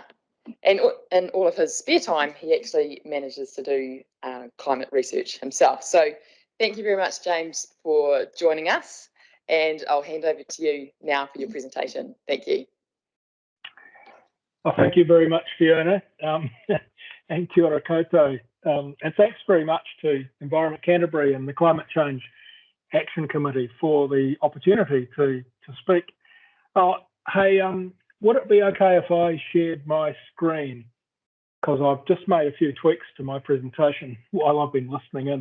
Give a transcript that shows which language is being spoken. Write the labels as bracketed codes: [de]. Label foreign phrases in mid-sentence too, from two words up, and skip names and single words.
[en] And in all of his spare time, he actually manages to do climate research himself. So thank you very much, James, for joining us, and I'll hand over to you now for your presentation. Thank you. Well, thank you very much, Fiona, and [mi] kia ora koutou. [en] And thanks very much to Environment Canterbury and the Climate Change Action Committee for the opportunity to speak. Hey, would it be okay if I shared my screen? Because I've just made a few tweaks to my presentation while I've been listening in.